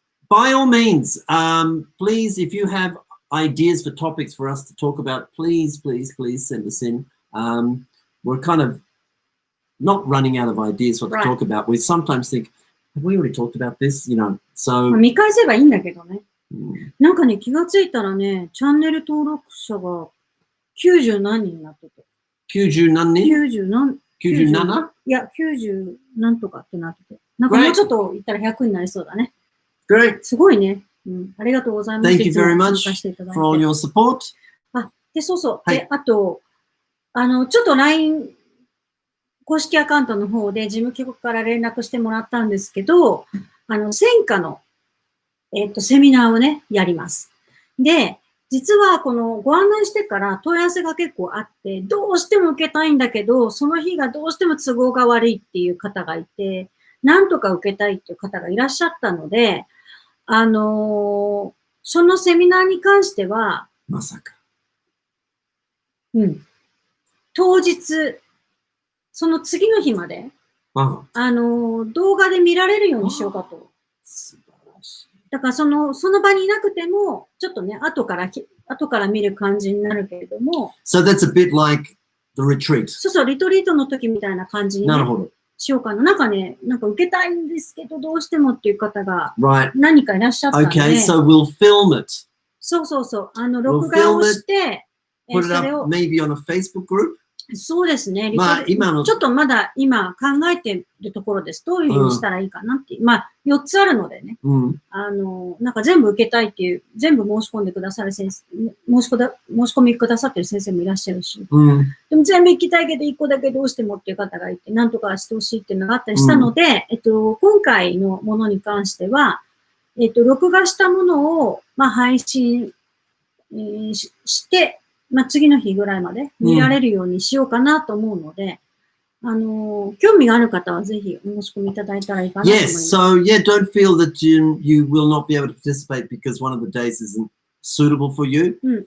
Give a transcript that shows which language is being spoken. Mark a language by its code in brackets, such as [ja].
[en] By all means, please, if you have ideas for topics for us to talk about, please send us in. We're kind of not running out of ideas what to talk about. We sometimes think, have we already talked about this? You know, so. [ja] 見返せばいいんだけどね。なんかね、気がついたらね、チャンネル登録者が90何人になってて。 90何人 ?97? いや、90何とかってなってて。なんかもうちょっと言ったら100になりそうだね。 [en] Great. [ja] すごいね。ありがとうございます。 [en] Thank you very much for all your support. [ja] で、そう。で、あと、ちょっと LINE 公式アカウントの方で事務局から連絡してもらったんですけど、専科の、セミナーをね、やります。で、実はこのご案内してから問い合わせが結構あって、どうしても受けたいんだけど、その日がどうしても都合が悪いっていう方がいて、なんとか受けたいっていう方がいらっしゃったので、そのセミナーに関しては、まさか。当日、その次の日まで、動画で見られるようにしようかと。素晴らしい。だからその場にいなくても、ちょっとね、後から見る感じになるけれども。 [en] So that's a bit like the retreat. [ja] そう、リトリートの時みたいな感じに、ね、なるほど。しようかな。なんか受けたいんですけど、どうしてもっていう方が何かいらっしゃったので。 [en] Okay, so we'll film it. [ja] そう。録画をして、 [en] put it up maybe on a Facebook group? [ja] そうですね。ちょっとまだ今考えているところです。どういうふうにしたらいいかなっていう。4つあるのでね。なんか全部受けたいっていう、全部申し込んでくださる先生、申し込みくださってる先生もいらっしゃるし。でも全部行きたいけど1個だけどうしてもっていう方がいて、なんとかしてほしいっていうのがあったりしたので、今回のものに関しては、録画したものを、配信、して、次の日ぐらいまで見られるようにしようかなと思うので、興味がある方はぜひお申し込みいただいたらいいかなと思います。 [en] Yes, so yeah, don't feel that you will not be able to participate because one of the days isn't suitable for you.